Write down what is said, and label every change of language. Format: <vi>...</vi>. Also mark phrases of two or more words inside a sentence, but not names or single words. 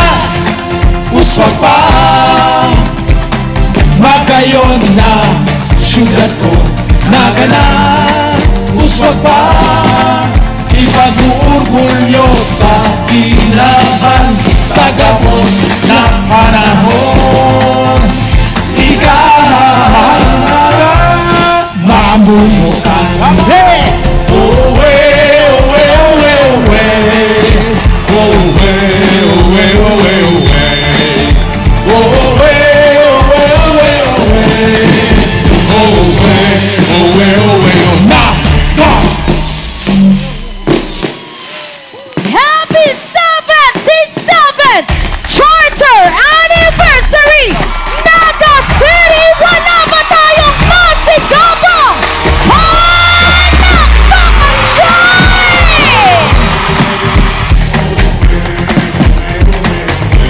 <bik>Uswag pa, magayon na syudad ko. Naga na! Uswag pa, ipag-uurgulyo sa kinabang sa gabos na panahon. Mamumukan. Hey! Owe, owe, owe, owe. Owe, owe, owe, owe. Owe, owe, owe, owe. Owe, owe, owe, na, na.</bik> <en>Happy 77th Charter Anniversary! Naga City!</en> <tl>Wala ba tayong masigabang palakpakan dyan?</tl>